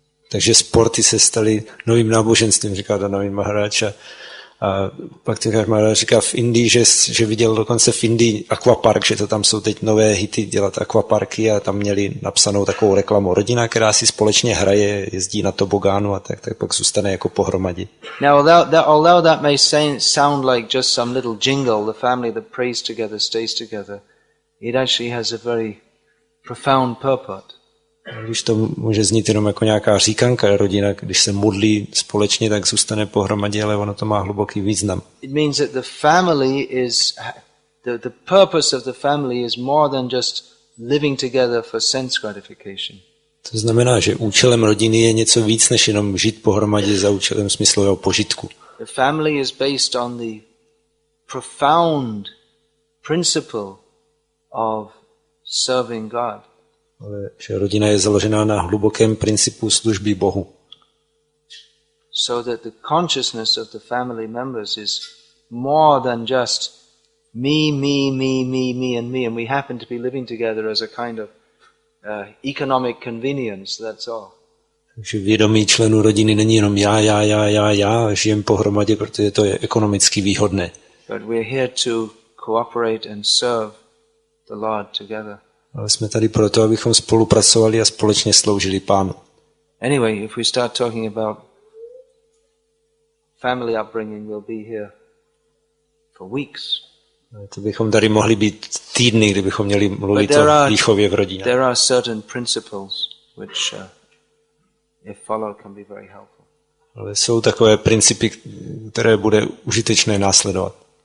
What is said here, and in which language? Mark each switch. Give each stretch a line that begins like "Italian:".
Czech: takže sporty se staly novým náboženstvím, říká Navin Maharaj. A pak ten Maharaj říká v Indii, že viděl dokonce v Indii akvapark, že to tam jsou teď nové hity dělat akvaparky a tam měli napsanou takovou reklamu. Rodina, která si společně hraje, jezdí na tobogánu a tak pak zůstane jako pohromadě.
English: Now, although that may sound like just some little jingle, the family that prays together stays together, it actually has a very profound purport.
Czech: Když to může znít jenom jako nějaká říkanka, rodina, když se modlí společně, tak zůstane pohromadě, ale ono to má hluboký význam.
English: It means that the family is, the purpose of the family is more than just living together for sense gratification.
Czech: To znamená, že účelem rodiny je něco víc, než jenom žít pohromadě za účelem smyslového požitku.
English: The family is based on the profound principle of serving God.
Czech: Ale že rodina je založená na hlubokém principu služby Bohu.
English: So that the consciousness of the family members is more than just me, and we happen to be living together as a kind of economic convenience, that's all.
Czech: Takže vědomí členů rodiny není jenom já, žijem pohromadě, protože to je ekonomicky výhodné.
English: But we're here to cooperate and serve the Lord together.
Czech: Ale jsme tady proto, abychom spolupracovali a společně sloužili Pánu.
English: Anyway, if we start talking about family upbringing, we'll be here for weeks.
Czech: To bychom tady mohli být týdny, kdybychom měli mluvit o výchově v rodině.
English: There are certain principles which, if followed, can be very helpful.
Czech: Ale jsou takové principy, které bude užitečné následovat.